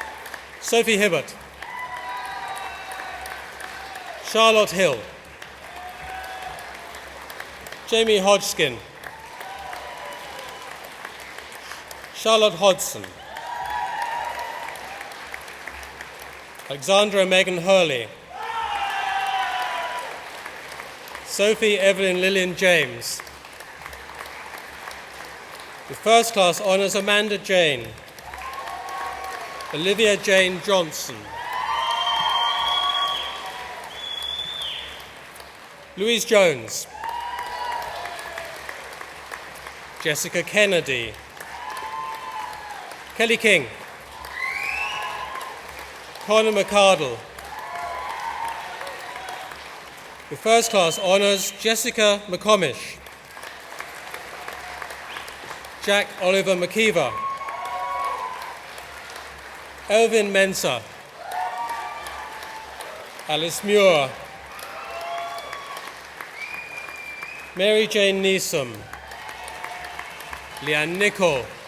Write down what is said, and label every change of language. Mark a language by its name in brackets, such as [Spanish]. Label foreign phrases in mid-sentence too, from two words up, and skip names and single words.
[English] Sophie Hibbert. Charlotte Hill, Jamie Hodgkin, Charlotte Hodgson, Alexandra Megan Hurley, Sophie Evelyn Lillian James. With first class honours, Amanda Jane, Olivia Jane Johnson, Louise Jones, Jessica Kennedy, Kelly King, Conor McCardle. With first class honours, Jessica McComish, Jack Oliver McKeever, Elvin Mensah, Alice Muir, Mary Jane Neeson, Leanne Nichol,